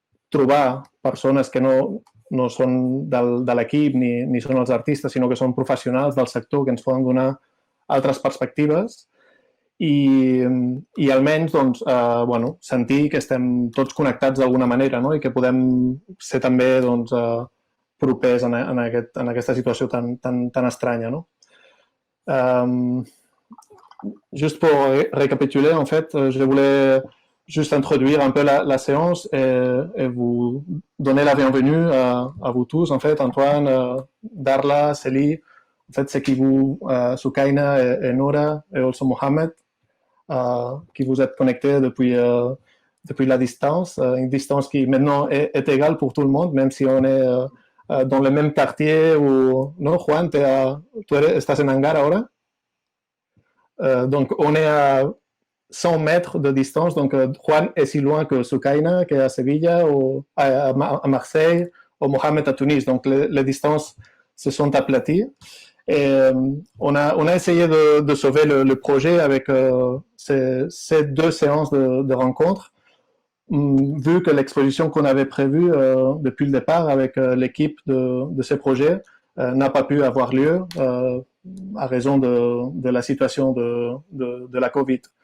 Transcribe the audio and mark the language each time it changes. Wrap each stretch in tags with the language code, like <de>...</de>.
<ca>trobar persones que no són de l'equip ni són els artistes, sinó que són professionals del sector que ens poden donar altres perspectives i almenys doncs, bueno, sentir que estem tots connectats d'alguna manera, no? I que podem ser també doncs, propers en aquesta situació tan estranya. No?</ca> <fr>Juste pour récapituler, en fait, je voulais juste introduire un peu la séance et vous donner la bienvenue à vous tous, en fait, Antoine, Darla, Célie, en fait, c'est qui vous, Soukaïna et Nora, et aussi Mohamed, qui vous êtes connectés depuis la distance, une distance qui maintenant est égale pour tout le monde, même si on est dans le même quartier ou...</fr> <es>Non, Juan, estás en Hangar ahora?</es> <fr>Donc, on est à 100 mètres de distance. Donc, Juan est si loin que Soukaïna, qui est à Sevilla, ou à Marseille, ou Mohamed à Tunis. Donc, les distances se sont aplaties. Et on a essayé de sauver le projet avec ces 2 séances de rencontres, vu que l'exposition qu'on avait prévue depuis le départ avec l'équipe de ces projets n'a pas pu avoir lieu à raison de la situation de la Covid.</fr>